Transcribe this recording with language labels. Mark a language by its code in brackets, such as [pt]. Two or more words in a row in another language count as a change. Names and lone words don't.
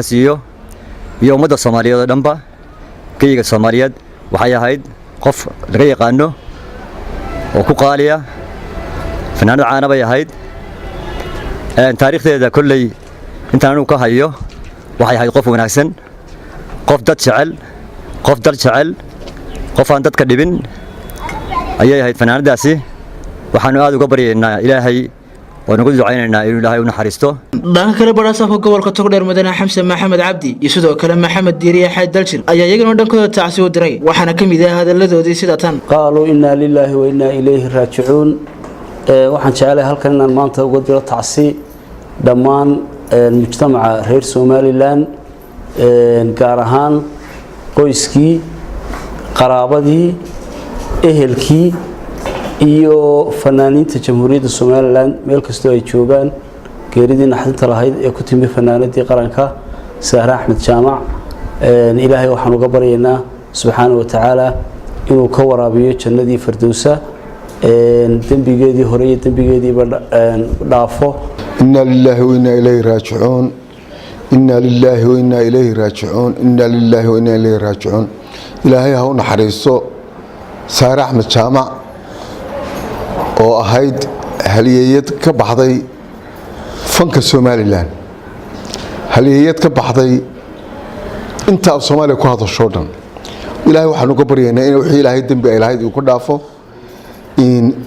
[so] siiyo iyo ummadda Soomaaliyeed oo dhanba kayga Soomaaliyeed waxay ahayd qof laga yaqaano oo ku qaaliya fanaanad caana bay ahayd taariikhdeeda kullay intaan uu ka hayo waxay ahayd qof wanaagsan qof dad jecel qof dal jecel qof aan dadka dhibin ayay ahayd fanaanadaasi waxaanu aad uga baryaynaa ilaahay oo nagu ducaynaynaa inuu ilaahay u naxariisto dhanka kale barasaafka gobolka Togdheer Mudane Xamse Maxamed Cabdi iyo sidoo kale Maxamed Diiriye Xayd Daljir ayaa iyagana dhankooda taasi u diray waxaana kamid ah hadaladoodii sida tan qaaluu [ar] إنا لله وإنا إليه راجعون [so] waxaan jecelahay halkan inaan maanta uga diro taasi dhammaan mujtamaca reer Soomaaliland gaar ahaan qoyskii qaraabadii ehelkii iyo fanaaniinta jamhuuriyadda Soomaaliland meel kastoo ay joogaan geeridii naxdinta lahayd ee ku timi fanaanadii qaranka Sahra Axmed Jaamac ilaahay waxaan uga baryaynaa [ar] سبحانه وتعالى [so] inuu ka waraabiyo jannadii firdawsa dambigeedii hore iyo dambigeedii dhaafo [ar] إنا لله وإنا إليه راجعون إنا لله وإنا إليه راجعون إنا لله وإنا إليه راجعون [so] ilaahay ha u naxariisto Sahra Axmed Jaamac oo ahayd halyeeyad ka baxday fanka Soomaaliland halyeeyad ka baxday inta Soomaaliya ku hadasho dhan ilaahay waxaan uga baryaynaa in wixii ilaahay dambi ay lahayd uu ku dhaafo in